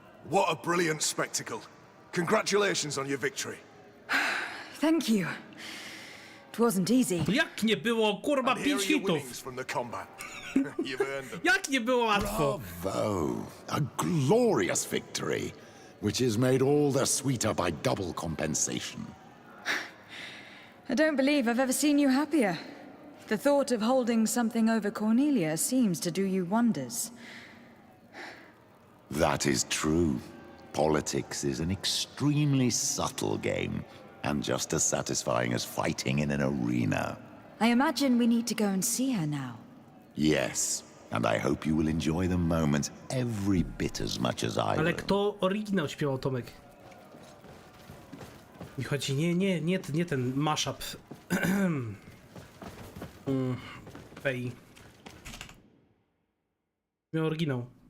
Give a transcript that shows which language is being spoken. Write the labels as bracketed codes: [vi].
[en] What a brilliant spectacle. Congratulations on your victory. Thank you. It wasn't easy. [pl] Jak nie było, kurwa, 5 hitów? [en] From the combat. You've earned them. [pl] Jak nie było łatwo? [en] Bravo! A glorious victory, which is made all the sweeter by double compensation. I don't believe I've ever seen you happier. The thought of holding something over Cornelia seems to do you wonders. That is true. Politics is an extremely subtle game, and just as satisfying as fighting in an arena. I imagine we need to go and see her now. Yes, and I hope you will enjoy the moment every bit as much as I [pl] Ale [en] will. [pl] kto oryginał śpiewał, Tomek? Mi chodzi, nie ten mashup. Fej. Miał oryginał.